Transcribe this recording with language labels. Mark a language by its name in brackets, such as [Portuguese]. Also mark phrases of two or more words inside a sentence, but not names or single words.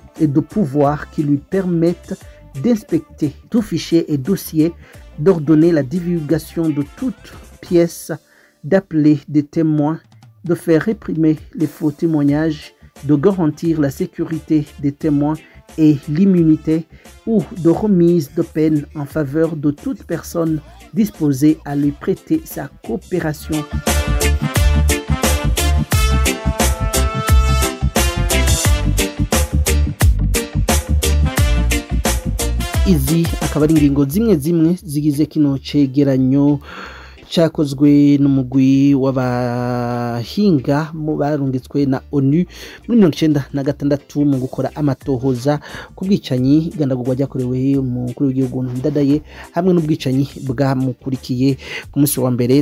[French] et de pouvoirs qui lui permettent d'inspecter tout fichier et dossier, d'ordonner la divulgation de toutes pièces, d'appeler des témoins, de faire réprimer les faux témoignages, de garantir la sécurité des témoins et l'immunité ou de remise de peine en faveur de toute personne disposée à lui prêter sa coopération. [Rundi] Izi akaba ari ingingo zimwe zigize kino cegeranyo cyakozwe n'umugwi w'abahinga mu barungitswe na ONU muri 1996 mu gukora amatohoza ku bwicanyi gandagurwa ryakorewe umukuru w'igihugu Ndadaye hamwe n'ubwicanyi bwamukurikiye ku munsi wa mbere.